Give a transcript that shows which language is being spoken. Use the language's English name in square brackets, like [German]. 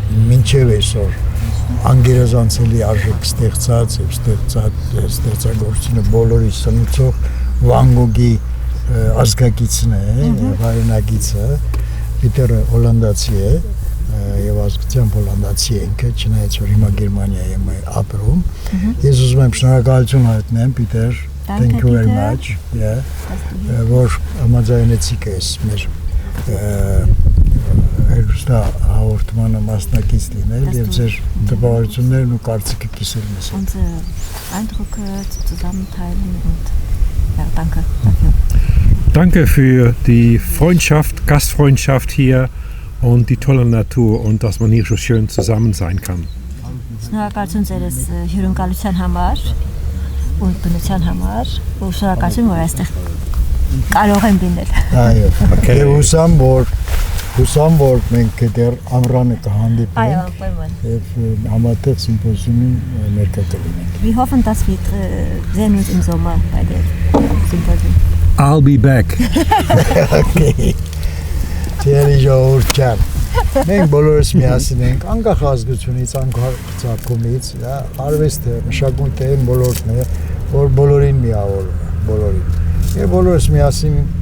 [Armenian] մինչև այսօր անգերազանցելի արժեք ստեղծած եւ ստեղծագործությունը բոլորի սնուցող Վան Գոգի ազգակիցն է եւ հայրենագիցը Պիտերը հոլանդացի է եւ ազգությամբ հոլանդացի է ինքը չնայած որ հիմա Գերմանիայում է ապրում ես ուզում եմ շնորհակալություն հայտնել Պիտեր [English] Thank you very much. Yeah. [Armenian] Որ համաձայնեցիք ես մեր հերոստա հաղորդմանը մասնակից լինել եւ ձեր տպավորություններն ու կարծիքը կիսել մեզ։ [German] Unsere Eindrücke zusammenteilen und ja, danke dafür. Danke für die Freundschaft, Gastfreundschaft hier und die tolle Natur und dass man hier so schön zusammen sein kann. [Armenian] Շնորհակալություն ձեզ հյուրընկալության համար ու բնության համար ու շնորհակալություն որ այստեղ կարող եմ լինել։ Այո։ Եվ հուսամ որ մենք դեռ ամռանը կհանդիպենք։ Այո, անպայման։ Եվ համատեղ սիմպոզիումին ներկա կլինենք։ [German] Wir hoffen, dass wir sehen uns im Sommer bei der Symposium. [English] I'll be back. Okay. [Armenian] Թերի ժողովուրդ ջան։ Մենք բոլորս միասին ենք, անկախ ազգությունից, անկախ ծագումից, արվեստը, մշակույթը այն ոլորտն է, որ բոլորին միավորում է, բոլորին։ Եվ բոլորս միասին